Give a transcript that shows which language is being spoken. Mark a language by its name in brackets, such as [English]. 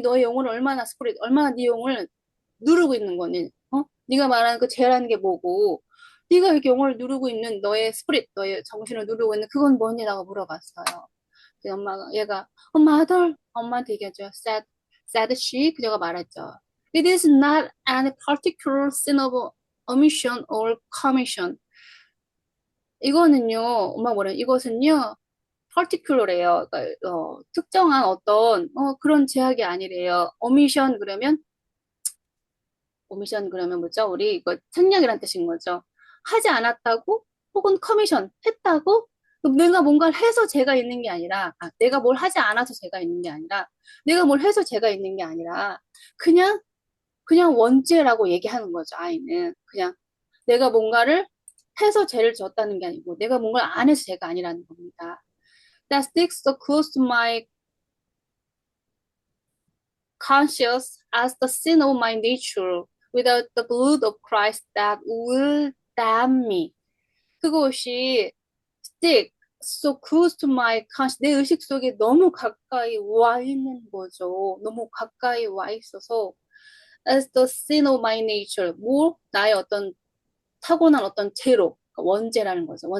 [Korean] 너의 영혼을 얼마나 네 영혼을 누르고 있는 거니? 네가 말하는 그 죄라는 게 뭐고? 네가 이렇게 영혼을 누르고 있는 너의 너의 정신을 누르고 있는 그건 뭐니라고 물어봤어요. 얘가 엄마한테 얘기하죠. [English] said she [Korean] 그녀가 말했죠. [English] It is not any particular sin of omission or commission. [Korean] 이거는요, 엄마 뭐래? 이것은요, particular래요. 그러니까, 특정한 어떤 그런 제약이 아니래요. omission 그러면 뭐죠? 우리 이거 생략이란 뜻인 거죠. 하지 않았다고 혹은 커미션 했다고 그럼 내가 뭔가를 해서 제가 있는 게 아니라 내가 뭘 하지 않아서 제가 있는 게 아니라 내가 뭘 해서 제가 있는 게 아니라 그냥 원죄라고 얘기하는 거죠. 아이는 그냥 내가 뭔가를 해서 죄를 졌다는 게 아니고 내가 뭔가를 안 해서 죄가 아니라는 겁니다. [English] That sticks so close to my conscious as the sin of my nature without the blood of Christ that will damn me. [Korean] 그것이 [English] stick so close to my conscious [Korean] 내 의식 속에 너무 가까이 와 있는 거죠. 너무 가까이 와 있어서 [English] as the sin of my nature [Korean] 뭐 나의 어떤 타고난 어떤 죄로 원죄라는 거죠.